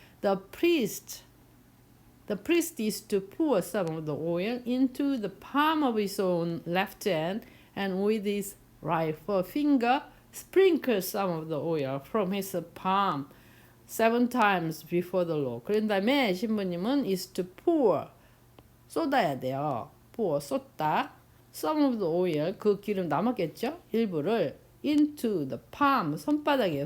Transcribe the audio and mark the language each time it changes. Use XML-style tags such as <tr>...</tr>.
<en>The priest is to pour some of the oil into the palm of his own left hand, and with his right forefinger sprinkle some of the oil from his palm 7 times before the Lord.</en> <ko>그런 다음에 신부님은</ko> <en>is to pour,</en> <ko>쏟아야 돼요. pour, 쏟다.</ko> <en>some of the oil,</en> <ko>그 기름 남았겠죠? 일부를</ko> <en>into the palm,</en> <ko>손바닥이에요.</ko>